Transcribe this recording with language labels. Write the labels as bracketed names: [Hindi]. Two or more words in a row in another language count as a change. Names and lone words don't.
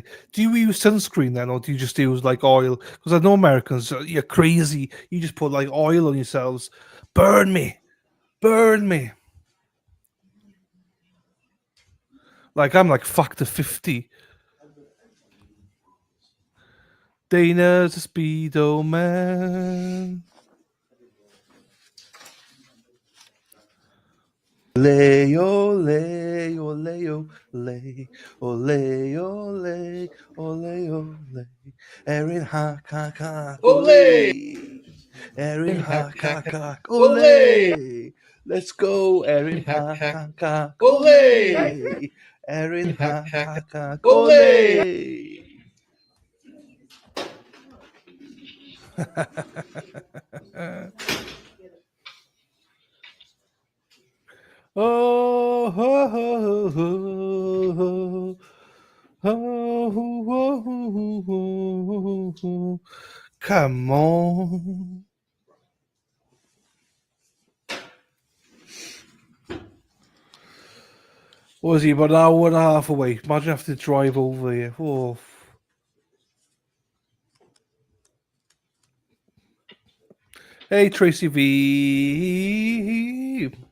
[English] Do you use sunscreen then, or do you just use like oil? Because I know Americans, you're crazy. You just put like oil on yourselves. Burn me. Burn me. Like I'm like factor 50. Dana's a speedo man. Ole, ole, ole, ole, ole, ole, ole, ole. Erin ha ha ha. Ole. Erin ha ha ha. Ole. Let's go, Erin ha ha ha. Ole. Erin ha ha ha. Ole. Oh, ho, ho, ho, ho, ho. Come on. What was he, about an hour and a half away? Imagine having to drive over here. Oh. Hey, Tracy V.